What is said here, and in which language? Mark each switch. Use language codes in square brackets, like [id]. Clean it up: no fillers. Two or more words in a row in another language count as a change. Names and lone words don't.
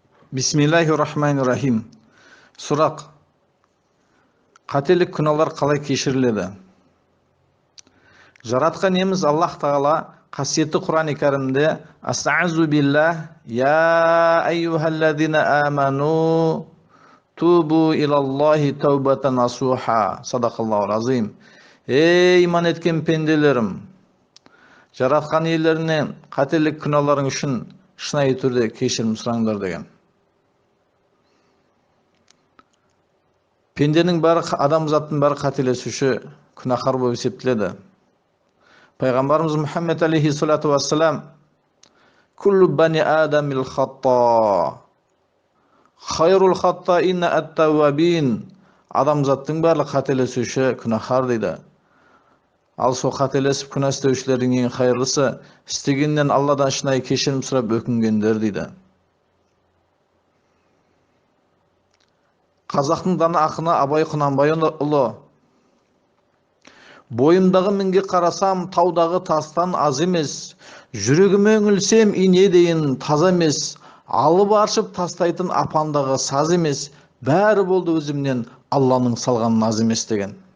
[ar] بسم الله الرحمن الرحيم. [kk] Сұрақ: қателік, күнәлар қалай кешіріледі? Жаратқан иеміз Аллах Тағала қасиетті Құран-ы Кәрімде [ar] أستعيذ بالله يا أيها الذين آمنوا توبوا إلى الله توبة نصوحا. صدق الله العظيم. [kk] Ей иман еткен пенделерім, жаратқан иелерінен қателік, күнәларың үшін шынайы түрде кешірім сұраңдар деген. Пенденің бәрі, адамзаттың бәрі қателесуші, күнәһар болып есептеледі. Пайғамбарымыз Мұхаммед [ar] عليه الصلاة والسلام كل بني آدم خطاء خير الخطائين التوابين, [kk] адамзаттың бәрі қателесуші, күнәһар дейді. Ал сол қателесіп күнә істеушілердің ең хайырлысы істегеннен Алладан шынайы кешірім сұрап өкінгендер дейді. Қазақтың дана ақыны Абай Құнанбайұлы: бойымдағы мінге қарасам, таудағы тастан аз емес, жүрегіме үңілсем, ине дейін таза емес, алып аршып тастайтын апандағы саз емес, бәрі болды өзімнен, Алланың салған наз емес деген.